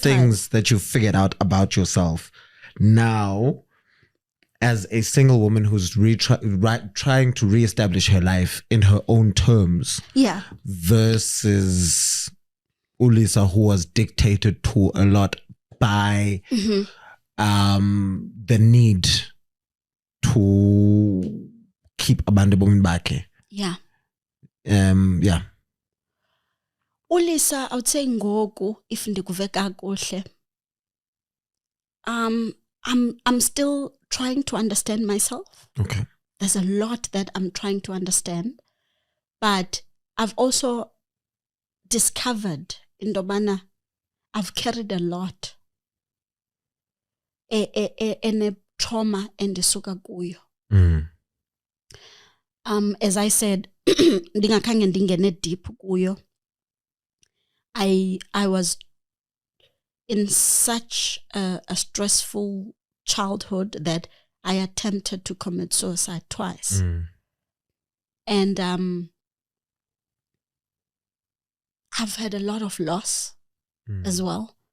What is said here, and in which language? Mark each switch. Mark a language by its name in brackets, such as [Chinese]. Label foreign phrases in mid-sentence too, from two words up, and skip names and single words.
[English] things that you figured out about yourself now as a single woman who's trying to reestablish her life in her own terms? Yeah. Versus Ulisa, who was dictated to a lot by the need to keep [Xhosa] abantu bomi bakhe. [English] Yeah. Yeah. Ulisa, I would say ngoku, if [Xhosa] ndikuve kakuhle, [English] I'm still trying to understand myself. Okay. There's a lot that I'm trying to understand, but I've also discovered in Dobana, I've carried a lot. A trauma and [Xhosa] suka kuyo. [English] As I said, [Xhosa] ndingakhange ndingene deep kuyo. [English] I was in such a stressful childhood that I attempted to commit suicide twice. And I've had a lot of loss as well.